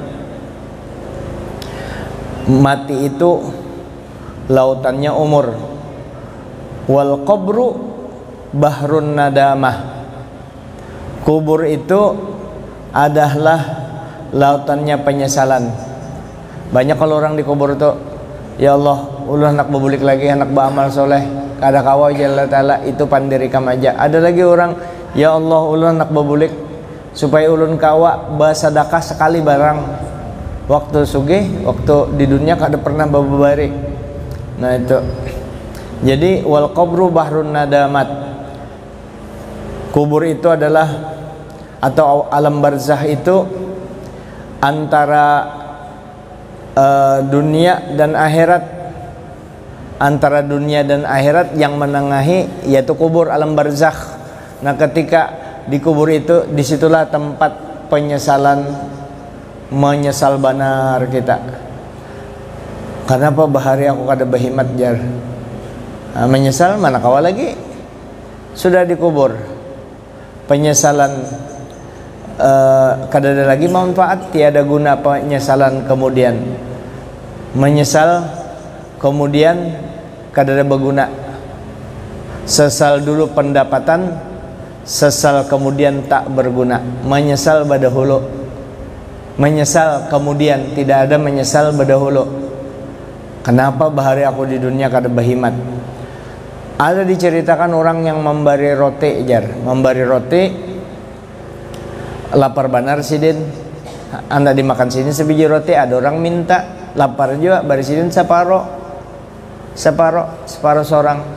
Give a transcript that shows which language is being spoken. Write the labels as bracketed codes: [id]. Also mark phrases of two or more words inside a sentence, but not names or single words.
[id] Mati itu lautannya umur. [ar] والقبر بحر ندامة, [id] kubur itu adalah lautannya penyesalan. Banyak kalau orang dikubur tuh, [ar] يا الله, [bjn] ulun hendak bebulik lagi, hendak beramal soleh, kada kawa [ar] جل تعالى, [bjn] itu pandirikam aja. Ada lagi orang, [ar] يا الله, [bjn] ulun hendak bebulik supaya ulun kawa bersedekah sekali barang waktu sugih, waktu di dunia kada pernah babari. [id] Nah itu. Jadi [ar] والقبر بحر ندامة. [id] Kubur itu adalah, atau alam barzah itu antara dunia dan akhirat, antara dunia dan akhirat yang menengahi yaitu kubur, alam barzakh. Nah ketika di kubur itu, disitulah tempat penyesalan, menyesal benar kita. [bjn] Kenapa bahari aku kada berhimat jar? Nah, menyesal mana kawa lagi, sudah dikubur. [id] Penyesalan kada ada lagi manfaat, tiada guna penyesalan kemudian. Menyesal kemudian kada ada berguna. Sesal dulu pendapatan, sesal kemudian tak berguna. Menyesal badahulu, menyesal kemudian tidak ada menyesal badahulu. [bjn] Kenapa bahari aku di dunia kada berhimat? Ada diceritakan orang yang memberi roti jar, memberi roti, lapar benar sidin, anda dimakan sini sebiji roti, ada orang minta, lapar juga, bari sidin separuh seorang.